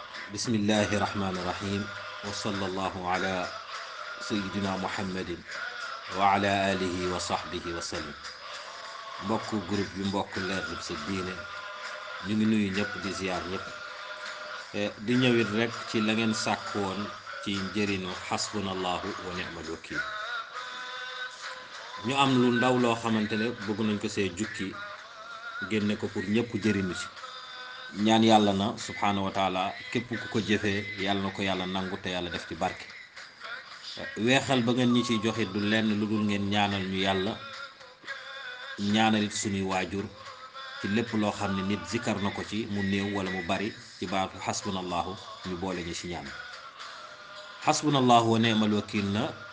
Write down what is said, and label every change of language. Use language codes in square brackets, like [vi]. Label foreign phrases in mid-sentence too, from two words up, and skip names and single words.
[ar] بسم الله الرحمن الرحيم وصلى الله على سيدنا محمد وعلى آله وصحبه وسلم [wo] mbokk groupe bi mbokk Leerlu sa diine ñu ngi nuyu ñëpp di ziar ñëpp di ñëwit rek ci la ngeen sàkk woon ci njëriñu [ar] حسبنا الله ونعم الوكيل [wo] ñu am lu ndaw loo xamante ne bëgg nañ ko see jukki génne ko pour ñëpp jëriñu ci ñaan yàlla na [ar] سبحانه وتعالى [wo] képp ku ko jëfee yàlla na ko yàlla nangu te yàlla def ci barke weexal ba ngeen ñi ciy joxe du lenn lu dul ngeen ñaanal ñu yàlla ñaanalit suñuy waajur ci lépp loo xam ne nit zikkar na ko ci mu néew wala mu bari ci baatu xasbunallahu ñu boole ñu ci ñaan [ar] حسبنا الله ونعم الوكيل [wo] na